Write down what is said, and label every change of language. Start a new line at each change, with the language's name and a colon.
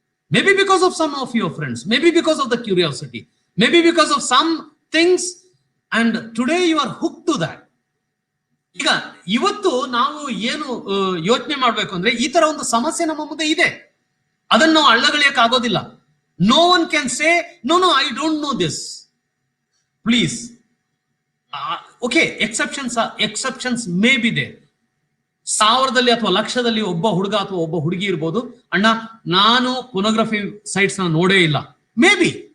English: Maybe because of some of your friends, maybe because of the curiosity, maybe because of some things, and today you are hooked to that.
Kannada: ಈಗ ಇವತ್ತು ನಾವು ಏನು ಯೋಚನೆ ಮಾಡ್ಬೇಕು ಅಂದ್ರೆ, ಈ ತರ ಒಂದು ಸಮಸ್ಯೆ ನಮ್ಮ ಮುಂದೆ ಇದೆ, ಅದನ್ನು ನಾವು ಅಳ್ಳಗಳಿಯಕ್ಕೆ ಆಗೋದಿಲ್ಲ.
English: No one can say, no, I don't know this. Please. Okay, exceptions may be there.
Kannada: 1000ದಲ್ಲಿ ಅಥವಾ ಲಕ್ಷದಲ್ಲಿ ಒಬ್ಬ ಹುಡುಗ ಅಥವಾ ಒಬ್ಬ ಹುಡುಗಿ ಇರ್ಬೋದು, ಅಣ್ಣ ನಾನು ಪೋರ್ನೋಗ್ರಫಿ ಸೈಟ್ಸ್ ನ ನೋಡೇ ಇಲ್ಲ, ಮೇ ಬಿ.